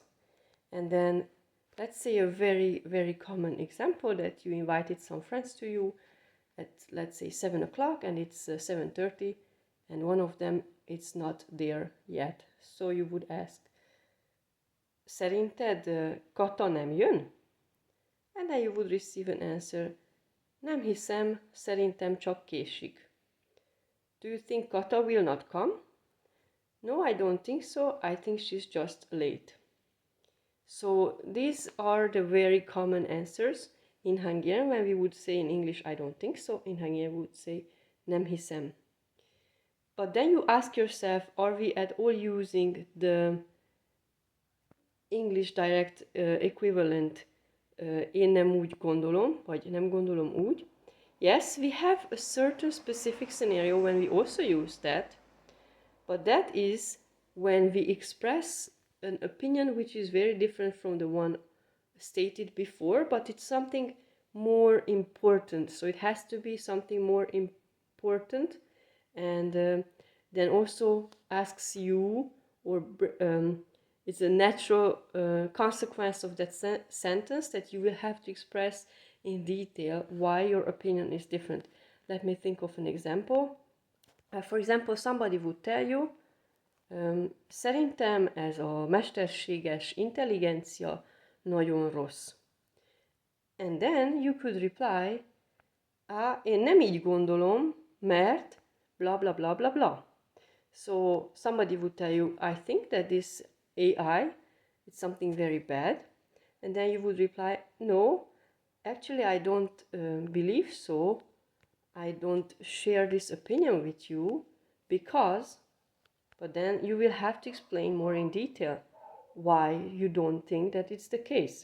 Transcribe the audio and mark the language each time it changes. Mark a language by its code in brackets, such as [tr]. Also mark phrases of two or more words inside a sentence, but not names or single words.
[en] And then let's say a very, very common example that you invited some friends to you at, let's say, 7 o'clock, and it's 7:30, and one of them it's not there yet. So you would ask, [hu] szerinted Kata nem jön? [en] And then you would receive an answer, [hu] nem hiszem, szerintem csak késik. [en] Do you think Kata will not come? No, I don't think so, I think she's just late. So these are the very common answers in Hungarian. When we would say in English, I don't think so, in Hungarian we would say, [hu] nem hiszem. [en] But then you ask yourself, are we at all using the English direct equivalent, [hu] én nem úgy gondolom, vagy nem gondolom úgy? [en] Yes, we have a certain specific scenario when we also use that, but that is when we express an opinion which is very different from the one stated before, but it's something more important. So it has to be something more important, and then also asks you, or it's a natural consequence of that sentence that you will have to express in detail why your opinion is different. Let me think of an example. For example, somebody would tell you, [hu] szerintem ez a mesterséges intelligencia nagyon rossz. [en] And then you could reply, [hu] én nem így gondolom, mert blah blah blah blah blah. [en] So somebody would tell you, I think that this AI is something very bad. And then you would reply, no, actually I don't believe so. I don't share this opinion with you because, but then you will have to explain more in detail why you don't think that it's the case.